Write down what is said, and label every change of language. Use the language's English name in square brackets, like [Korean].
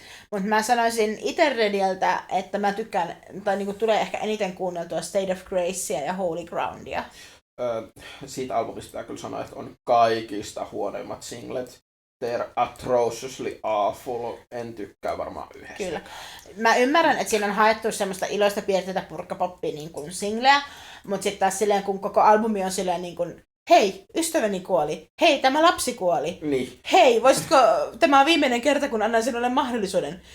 [Finnish] Mutta mä sanoisin itse Rediltä, että mä tykkään, tai niinku tulee ehkä eniten kuunneltua State of Gracea ja Holy Groundia. Siitä albumista pitää kyllä sanoa, että on kaikista huonoimmat singlet. [English] They're atrociously awful. [Finnish] En tykkää varmaan yhdestä. Kyllä. Mä ymmärrän, että siinä on haettu semmoista iloista piirteitä purkkapoppia niin kuin singleä, mutta sitten taas silleen, kun koko albumi on silleen niin kuin hei, ystäväni kuoli. Hei, tämä lapsi kuoli. Niin. Hei, voisitko, tämä on viimeinen kerta, kun annan sinulle mahdollisuuden.